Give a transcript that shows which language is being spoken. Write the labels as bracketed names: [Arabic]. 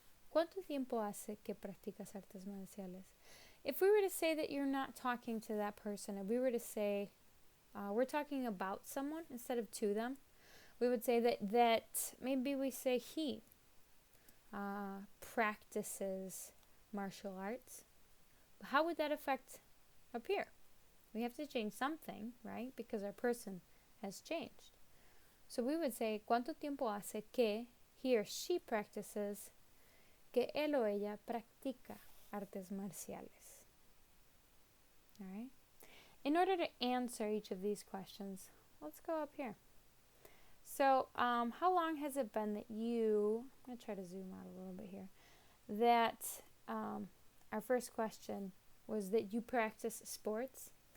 [Spanish] ¿Cuánto tiempo hace que practicas artes marciales? [English] If we were to say that you're not talking to that person, if we were to say, we're talking about someone instead of to them, we would say that maybe we say he practices martial arts. How would that affect up here? We have to change something, right? Because our person has changed. So we would say, [Spanish] ¿Cuánto tiempo hace que [English] he or she practices, [Spanish] que él o ella practica artes marciales? [English] All right. In order to answer each of these questions, let's go up here. So, how long has it been that you, I'm going to try to zoom out a little bit here, that our first question was that you practice sports?